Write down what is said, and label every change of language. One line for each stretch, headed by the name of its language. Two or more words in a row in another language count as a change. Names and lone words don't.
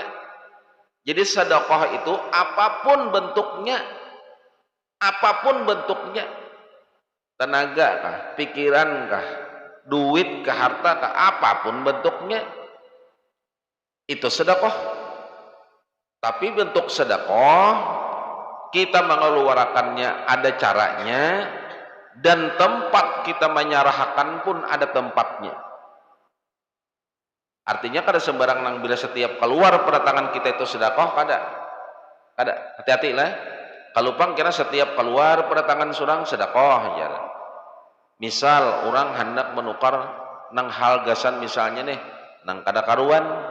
Indonesian: Jadi sedekah itu apapun bentuknya, tenaga kah, pikiran kah, duit kah, harta kah, apapun bentuknya itu sedekah. Tapi bentuk sedekah kita mengeluarkannya ada caranya dan tempat kita menyerahkan pun ada tempatnya.
Banjar: Artinya kada sembarang nang bila setiap keluar pada tangan kita itu sedekah kada hati-hati lah kalau pang kira setiap keluar pada tangan surang sedekah ya. Misal orang hendak menukar nang hal gasan misalnya nih nang kada karuan